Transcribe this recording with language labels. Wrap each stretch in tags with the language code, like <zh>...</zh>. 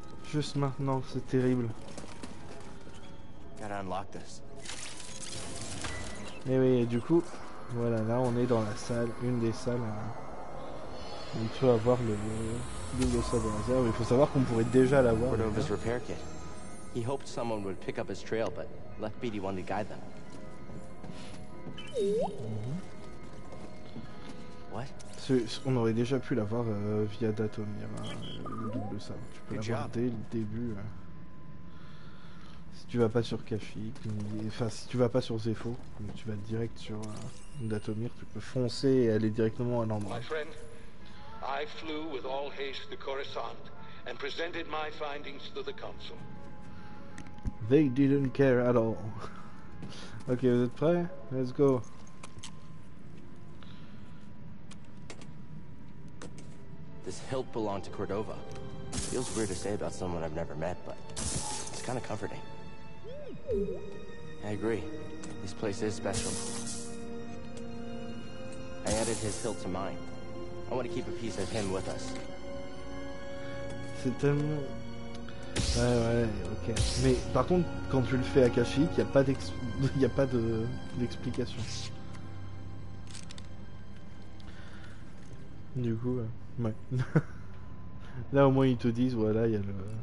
<fr>Juste maintenant, c'est terrible.</fr> <en>Gotta unlock this.</en> <fr>Et oui, et du coup, voilà, là on est dans la salle, une des salles où on peut avoir le double sabre laser. Il faut savoir qu'on pourrait déjà l'avoir.</fr> <en>Cordova's repair kit. He hoped someone would pick up his trail, but left BD1 to guide them. What?</en> <fr>On aurait déjà pu l'avoir via Datomir, hein, le double sabre. Tu peux l'avoir dès le début. Si tu vas pas sur Kashyyyk, enfin si tu vas pas sur Zepho, tu vas direct sur Datomir, tu peux foncer et aller directement à l'endroit.</fr> <en>My friend, I flew with all haste to Coruscant and presented my findings to the council. They didn't care at all.</en> <fr>Ok, vous êtes prêts?</fr> <en>Let's go. This hilt belonged to Cordova. Feels weird to say about someone I've never met, but it's kind of comforting. I agree. This place is special. I added his hilt to mine. I want to keep a piece of him with us.</en> <fr>C'est tellement... Ouais, ok. Mais par contre, quand tu le fais à Kashyyyk, il n'y a pas d'explication. Du coup, ouais. Là au moins ils te disent, voilà, il y a le...</fr>